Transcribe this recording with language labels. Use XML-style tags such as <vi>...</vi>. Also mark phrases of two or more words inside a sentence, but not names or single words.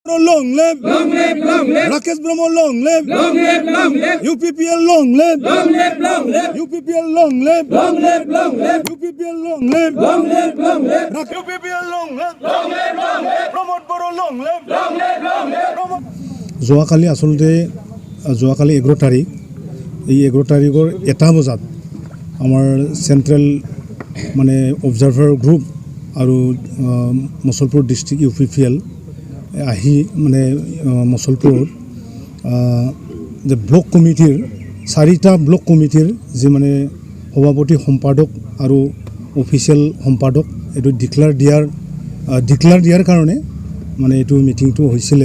<en>Long live Rakesh Brahmo, long live UPPL, long live UPPL, long live UPPL, long live UPPL, long live Pramod Boro, long live</en> <as>যোৱাকালি আসলতে যোৱাকালি 11 তাৰিখ এই 11 তাৰিখৰ 1 বজাত আমাৰ সেন্ট্ৰেল মানে</as> <en>observer group</en> <as>আৰু মছলপুৰ ডিস্ট্ৰিক্ট UPPL আহি মানে মছলপুৰত যে</as> <en>block committee</en> <as>4টা</as> <en>block committee</en> <as>যে মানে সভাপতি সম্পাদক আৰু অফিচিয়েল সম্পাদক এটো ডিক্লেয়াৰ দিয়াৰ কাৰণে মানে এটো মিটিংটো হৈছিল।</as>